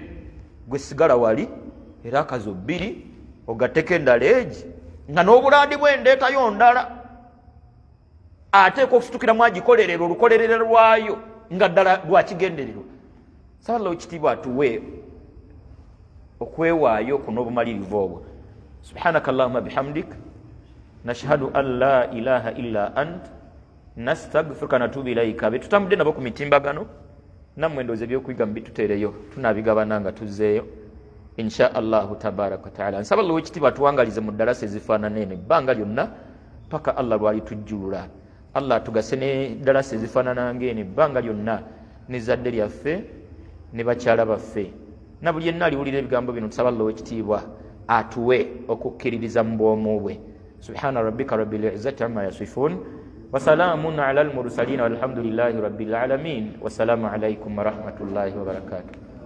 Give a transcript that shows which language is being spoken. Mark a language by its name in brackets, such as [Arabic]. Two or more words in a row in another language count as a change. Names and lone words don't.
[Ganda] gwe sigala wali era akazo bbiri ogatteko endala egi nga n'obulaadi bwendeetayo ndala ateeka okusitukiramu agikolerera olukolerera lwayo nga ddala lwakigendererwa sabala ekitiibwa atuwe okwewaayo kuno obumalirivu obwo subhanaka [Arabic] اللهم بحمدك نشهد أن لا إله إلا أنت نستغفرك نتوب إليك [Ganda] betutambudde nabo ku mitimbagano nammwe ndowooza ebyokuyiga mu bituteereyo tunaabigabana nga tuzzeeyo [Arabic] إن شاء الله تبارك وتعالى [Ganda] nsaba allah wekitiibwa atuwangalize mu ddalasa ezifaanana eno ebbanga lyonna paka allah lwali tujjulula allah tugase ne ddalasa ezifaanana ng'eno ebbanga lyonna n'ezzadde lyaffe ne bakyala baffe na buli yenna aliwulira ebigambo bino tusaba allah wekitiibwa atuwe okukkiririza mu bwomu bwe [Arabic] سبحان ربك رب العزة عما يصفون وسلام على المرسلين والحمد لله رب العالمين والسلام عليكم ورحمة الله وبركاته